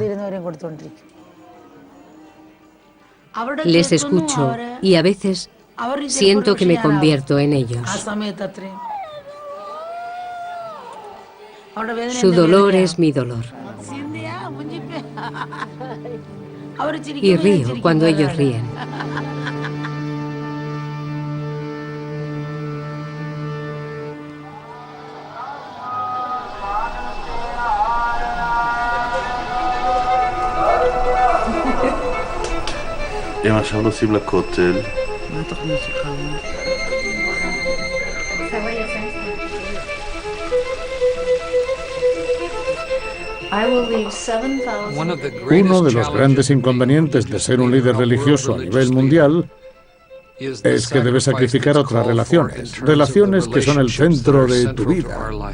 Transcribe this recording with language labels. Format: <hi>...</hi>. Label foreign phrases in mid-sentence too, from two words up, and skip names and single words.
<es>Les escucho y a veces Siento que me convierto en ellos. Su dolor es mi dolor. Y río cuando ellos ríen.</es> <he>אם עכשיו נוסעים לכותל. מה התוכנית שלך?</he> <es>Uno de los grandes inconvenientes de ser un líder religioso a nivel mundial es que debes sacrificar otras relaciones que son el centro de tu vida.</es>